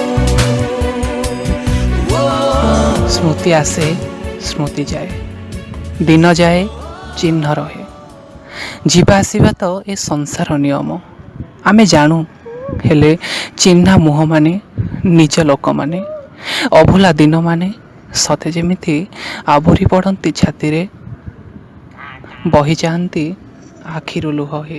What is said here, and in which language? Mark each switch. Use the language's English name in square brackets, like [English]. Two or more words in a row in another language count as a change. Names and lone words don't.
[Odia] ସ୍ମୃତି ଆସେ ସ୍ମୃତି ଯାଏ ଦିନ ଯାଏ ଚିହ୍ନ ରହେ। ଯିବା ଆସିବା ତ ଏ ସଂସାର ନିୟମ ଆମେ ଜାଣୁ। ହେଲେ ଚିହ୍ନା ମୁହଁମାନେ, ନିଜ ଲୋକମାନେ, ଅଭୁଲା ଦିନମାନେ ସତେ ଯେମିତି ଆବୋରି ପଡ଼ନ୍ତି ଛାତିରେ, ବହିଯାଆନ୍ତି ଆଖିରୁ ଲୁହ ହେଇ।